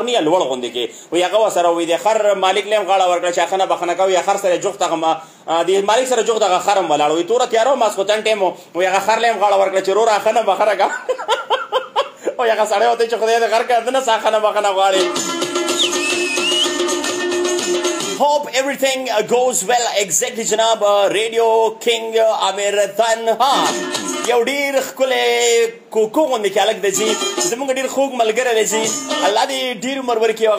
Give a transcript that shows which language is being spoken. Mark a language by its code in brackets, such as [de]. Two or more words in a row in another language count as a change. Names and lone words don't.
[ps] نه یا لوړ غوندې کې وایي هغه ورسره وایي د خر مالک له هم غاړه ورکړه چې ښه نه بخښنه کوه یا خر سره جغت هغه د مالک سره جغت هغه خر هم ولاړ وایي توره تیاره و ماسخوتن ټایم و وایي هغه خر له هم غاړه ورکړه چې وروره ښه نه بخښنه کوه او هغه سړی ورته چې خدای دې غر کړه نه څه ښه نه بخښنه غواړي [en] Hope everything goes well exactly [ps] جناب Radio King Amir Tanha یو ډېر ښکلی کوکو غوندې کې هلک دی چې زموږ ډېر خوږ ملګری دی چې الله دې ډېر عمر ورکړي.